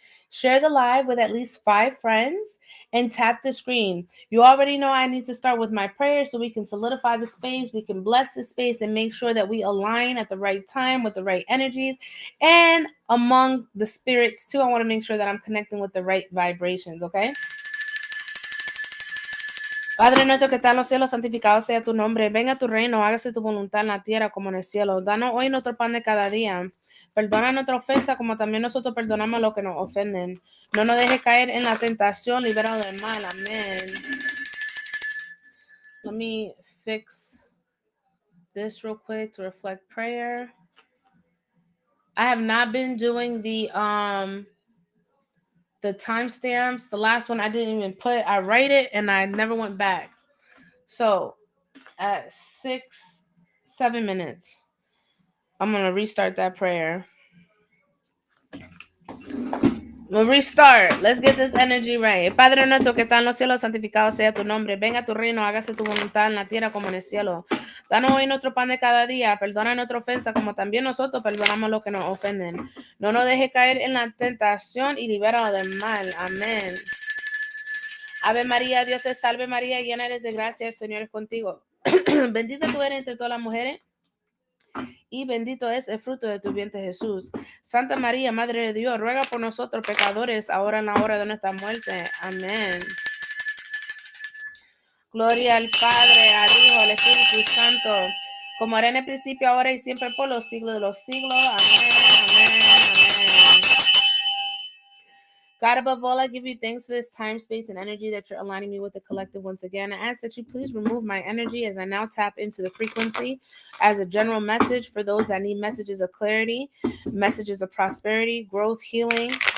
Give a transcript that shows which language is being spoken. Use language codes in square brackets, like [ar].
[en] Share the live with at least 5 friends and tap the screen. You already know I need to start with my prayer so we can solidify the space. We can bless the space and make sure that we align at the right time with the right energies. And among the spirits, too, I want to make sure that I'm connecting with the right vibrations, okay? [es] Padre nuestro que está en los cielos, santificado sea tu nombre. Venga tu reino, hágase tu voluntad en la tierra como en el cielo. Danos hoy nuestro pan de cada día. Perdona nuestra ofensa como también nosotros perdonamos a los que nos ofenden. No nos dejes caer en la tentación, liberados del mal. Amén. [en] Let me fix this real quick to reflect prayer. I have not been doing the timestamps. The last one I didn't even put. I write it and I never went back. So at 7 minutes, I'm going to restart that prayer. We'll restart. Let's get this energy right. [es] Padre nuestro que está en los cielos, santificado sea tu nombre. Venga tu reino, hágase tu voluntad en la tierra como en el cielo. Danos hoy nuestro pan de cada día. Perdona nuestra ofensa como también nosotros perdonamos a los que nos ofenden. No nos deje caer en la tentación y libéranos del mal. Amén. Ave María, Dios te salve María, llena eres de gracia, el Señor es contigo. Bendita tú eres entre todas las mujeres y bendito es el fruto de tu vientre Jesús. Santa María, Madre de Dios, ruega por nosotros pecadores, ahora en la hora de nuestra muerte. Amén. Gloria al Padre, al Hijo, al Espíritu Santo, como era en el principio, ahora y siempre, por los siglos de los siglos. Amén, amén, amén. [en] God, above all, I give you thanks for this time, space, and energy that you're aligning me with the collective once again. I ask that you please remove my energy as I now tap into the frequency as a general message for those that need messages of clarity, messages of prosperity, growth, healing.